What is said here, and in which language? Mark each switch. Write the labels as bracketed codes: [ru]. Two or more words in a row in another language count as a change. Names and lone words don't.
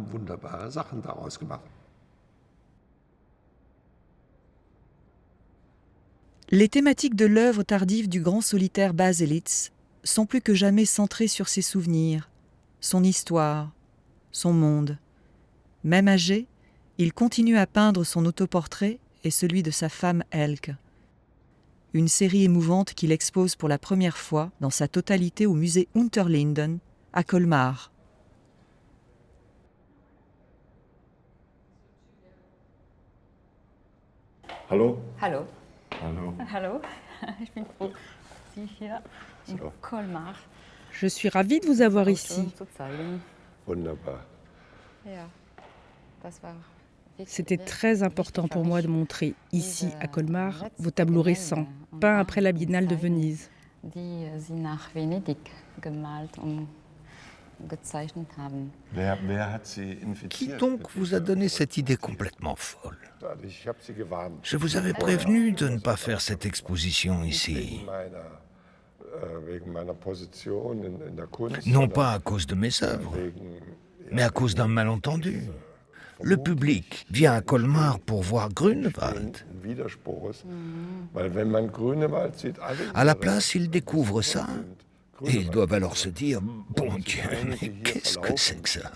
[fr] Les thématiques de l'œuvre tardive du grand solitaire Bas Elitzé sont plus que jamais centrées sur ses souvenirs, son histoire, son monde. Même âgé, il continue à peindre son autoportrait et celui de sa femme Elke. Une série émouvante qu'il expose pour la première fois dans sa totalité au musée Unterlinden à Colmar. [de] Hallo? Hallo. Hallo. Hallo. Ich bin froh, Sie hier in Colmar [fr] Je suis ravie de vous avoir ici. [de] zu zeigen. Wunderbar. Ja, das war [fr] C'était très important pour moi de montrer ici, à Colmar, vos tableaux récents, peints après la Biennale de Venise. [de] die Sie nach Venedig gemalt und gezeichnet haben. Wer hat Sie [fr] Qui [de] infiziert? [fr] donc vous a donné cette idée complètement folle? [de] Ich habe Sie gewarnt. [fr] Je vous avais prévenu de ne pas faire cette exposition ici. [de] Wegen meiner Position in der Kunst. [fr] Non pas à cause de mes œuvres, mais à cause d'un malentendu. Le public vient à Colmar pour voir Grünewald. À la place, ils découvrent ça. Et ils doivent alors se dire, bon Dieu, mais qu'est-ce que c'est que ça?